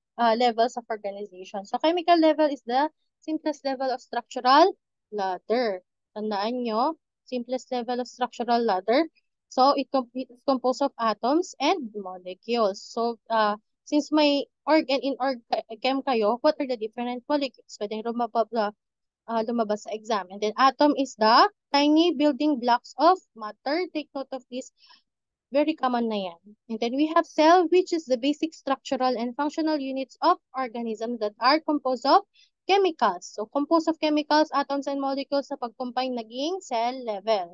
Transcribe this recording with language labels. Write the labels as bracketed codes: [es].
[en] levels of organization. So chemical level is the simplest level of structural ladder. [tl] Tandaan nyo, [en] simplest level of structural ladder. So it's composed of atoms and molecules. So since may organ in chem kayo, what are the different molecules? [tl] Pwedeng lumabas sa exam. [en] And then atom is the tiny building blocks of matter. Take note of this. Very common na yan. And then we have cell, which is the basic structural and functional units of organisms that are composed of chemicals. So, composed of chemicals, atoms, and molecules sa pag-combine naging cell level.